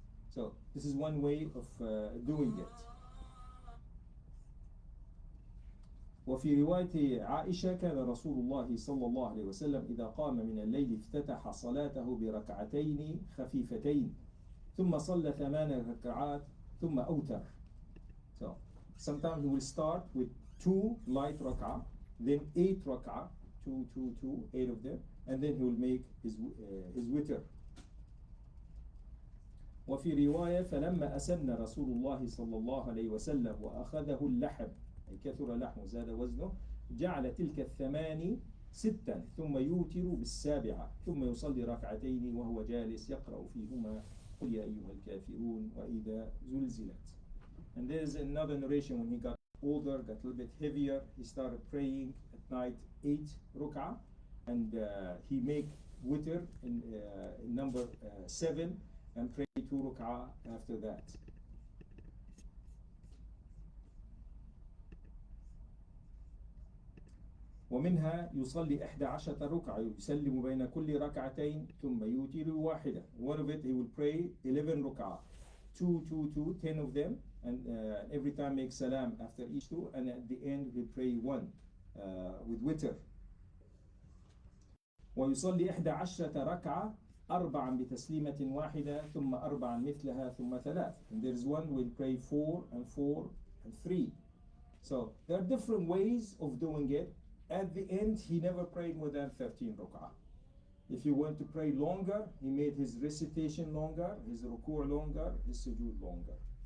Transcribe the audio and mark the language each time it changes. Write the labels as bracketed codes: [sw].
[en] So this is one way of doing it. [ar] وفي رواية عائشة كان رسول الله صلى الله عليه وسلم إذا قام من الليل افتتح صلاته بركعتين خفيفتين ثم صلى 8 ركعات ثم أوتر. [en] So sometimes he will start with 2 light rak'ah, then 8 rak'ah, 8 of them, and then he will make his witr. [ar] وفي رواية فلما أسن رسول الله صلى الله عليه وسلم وأخذه اللحم أي كثر لحمه زاد وزنه جعل تلك 8 6 ثم يوتر ب7 ثم يصلي ركعتين وهو جالس يقرأ فيهما قل يا أيها الكافرون وإذا زلزلت. [en] And there's another narration when he got older, got a little bit heavier, he started praying at night 8 rak'ah, and he make witr in number 7 and pray 2 rak'ah after that. [ar] ومنها يصلي 11 ركعة يسلم بين كل ركعتين ثم يوتر واحدة. [en] One of it he will pray 11 rak'ah, 10 of them, and every time make salam after each 2, and at the end he pray 1 with witr. [ar] ويصلي 11 ركعة 4 بتسليمة واحدة ثم 4 مثلها ثم 3. [en] And there is one will pray 4 and 4 and 3. So there are different ways of doing it. At the end, he never prayed more than 13 rak'ah. If he want to pray longer, he made his recitation longer, his ruku' longer, his sujood longer.